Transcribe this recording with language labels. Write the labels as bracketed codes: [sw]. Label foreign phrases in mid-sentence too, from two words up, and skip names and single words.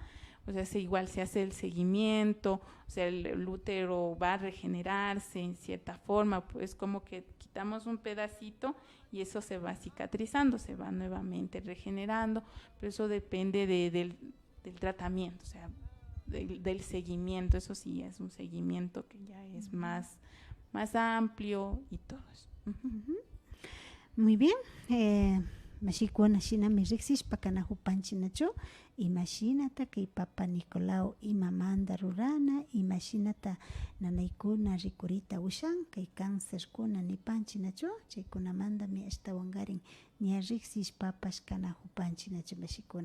[es] alterada, o sea, igual se hace el seguimiento, o sea, el útero va a regenerarse en cierta forma, pues como que quitamos un pedacito y eso se va cicatrizando, se va nuevamente regenerando, pero eso depende del tratamiento, o sea, del seguimiento, eso sí es un seguimiento que ya es más amplio y todo eso. Muy bien. [qu] Mashikuna shinami riksishpa hupanchinachu, imashinata kay Papa Nicolau imamanta rurana, imashinata nanaykuna rikurita ushan kay cáncerkuna nipanchinachu, chaykunamantami ashtawankarin ña riksishpapash kana hupanchinachu mashikuna.